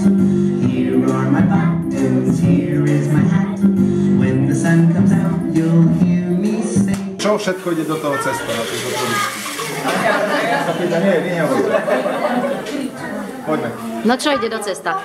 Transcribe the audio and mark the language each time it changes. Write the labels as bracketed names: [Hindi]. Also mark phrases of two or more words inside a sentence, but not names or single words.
[English] Here are my buttons, here is my hat. When the sun comes out, you'll hear me sing. [Slovak] Čo všetko ide do toho cesta na tejto poličky? Sa pýta, nie, nehovorí. Poďme. No čo ide do cesta?